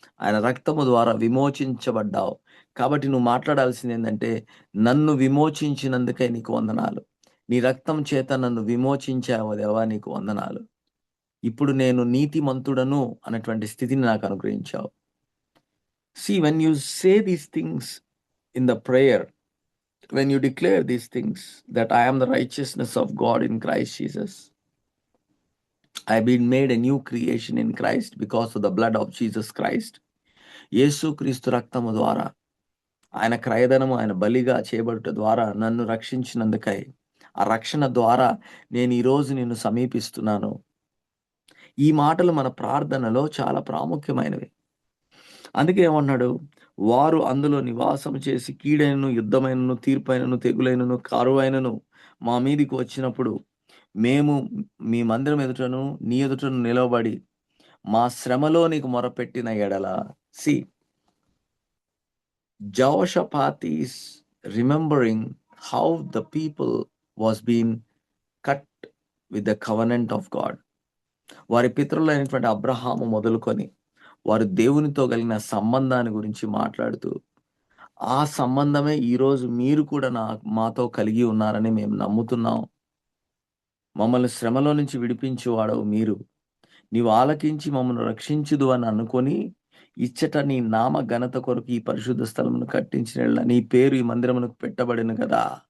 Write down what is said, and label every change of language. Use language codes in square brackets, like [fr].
[te] ఆయన రక్తము ద్వారా విమోచించబడ్డావు. కాబట్టి నువ్వు మాట్లాడాల్సిందేందంటే, నన్ను విమోచించినందుకే నీకు వందనాలు. నీ రక్తం చేత నన్ను విమోచించావు దేవా, నీకు వందనాలు. ఇప్పుడు నేను నీతిమంతుడను అన్నటువంటి స్థితిని నాకు అనుగ్రహించావు. [en] When you say these things in the prayer, when you declare these things, that I am the righteousness of God in Christ Jesus, I've been made a new creation in Christ because of the blood of Jesus Christ. [te] యేసు క్రీస్తు రక్తము ద్వారా, ఆయన క్రయధనము, ఆయన బలిగా చేయబడుట ద్వారా నన్ను రక్షించినందుకై, ఆ రక్షణ ద్వారా నేను ఈరోజు నిన్ను సమీపిస్తున్నాను. ఈ మాటలు మన ప్రార్థనలో చాలా ప్రాముఖ్యమైనవి. అందుకే ఏమన్నాడు? వారు అందులో నివాసం చేసి కీడైనను, యుద్ధమైనను, తీర్పైనను, తెగులైనను, కరువైనను మా మీదికి వచ్చినప్పుడు, మేము మీ మందిరం ఎదుటను నీ ఎదుటను నిలవబడి మా శ్రమలో నీకు మొరపెట్టిన ఎడల. [en] Jehoshaphat is remembering how the people was being cut with the covenant of God. [te] వారి పితరులైనటువంటి అబ్రహాము మొదలుకొని వారు దేవునితో కలిగిన సంబంధాన్ని గురించి మాట్లాడుతూ, ఆ సంబంధమే ఈరోజు మీరు కూడా మాతో కలిగి ఉన్నారని మేము నమ్ముతున్నాం. మమ్మల్ని శ్రమలో నుంచి విడిపించువాడవు మీరు. నీవు ఆలకించి మమ్మల్ని రక్షించుదు అని అనుకొని, ఇచ్చట నీ నామ ఘనత కొరకు ఈ పరిశుద్ధ స్థలమును కట్టించిన నీ పేరు ఈ మందిరమునకు పెట్టబడిన కదా.